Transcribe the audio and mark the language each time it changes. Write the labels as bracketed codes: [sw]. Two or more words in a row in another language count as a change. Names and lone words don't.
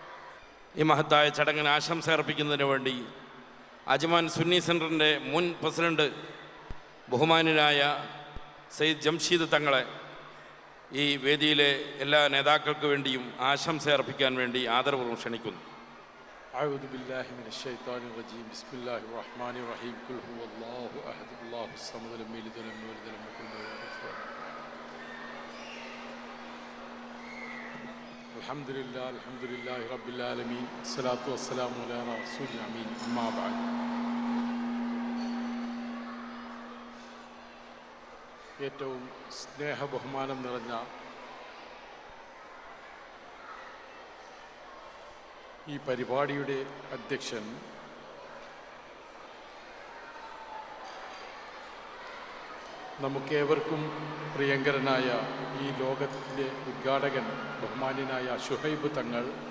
[ml] ഈ മഹത്തായ ചടങ്ങിന് ആശംസ അർപ്പിക്കുന്നതിന് വേണ്ടി അജ്മാൻ സുന്നി സെൻറ്ററിൻ്റെ മുൻ പ്രസിഡന്റ് ബഹുമാന്യനായ സയ്യിദ് ജംഷീദ് തങ്ങളെ ഈ വേദിയിലെ എല്ലാ നേതാക്കൾക്ക് വേണ്ടിയും ആശംസ അർപ്പിക്കാൻ വേണ്ടി ആദരപൂർവ്വം ക്ഷണിക്കുന്നു. [ar] أعوذ بالله من الشيطان الرجيم بسم الله الرحمن الرحيم قل هو الله أحد الله الصمد لم يلد ولم يولد ولم يكن له كفوا أحد الحمد لله رب العالمين الصلاة والسلام على الرسول الأمين أما بعد. [ml] ഏറ്റവും സ്നേഹബഹുമാനം നിറഞ്ഞ ഈ പരിപാടിയുടെ അധ്യക്ഷൻ നമുക്കേവർക്കും പ്രിയങ്കരനായ ഈ ലോകത്തിൻ്റെ ഉദ്ഘാടകൻ ബഹുമാന്യനായ ഷുഹൈബ് തങ്ങൾ,